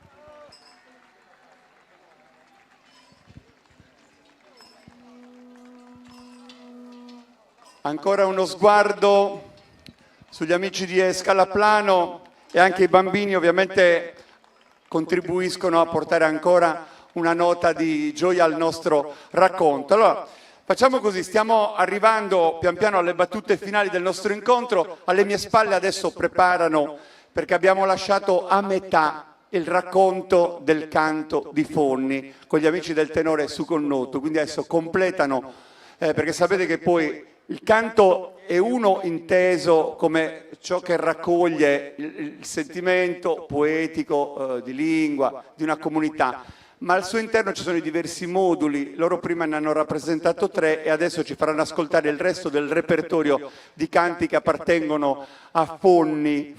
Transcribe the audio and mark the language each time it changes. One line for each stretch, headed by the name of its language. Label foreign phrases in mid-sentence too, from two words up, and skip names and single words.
Italian: Ancora uno sguardo sugli amici di Escalaplano e anche i bambini ovviamente contribuiscono a portare ancora una nota di gioia al nostro racconto. Allora, facciamo così, stiamo arrivando pian piano alle battute finali del nostro incontro. Alle mie spalle adesso preparano, perché abbiamo lasciato a metà il racconto del canto di Fonni con gli amici del tenore su Connotu, quindi adesso completano perché sapete che poi il canto è uno inteso come ciò che raccoglie il sentimento poetico di lingua, di una comunità, ma al suo interno ci sono i diversi moduli. Loro prima ne hanno rappresentato 3 e adesso ci faranno ascoltare il resto del repertorio di canti che appartengono a Fonni.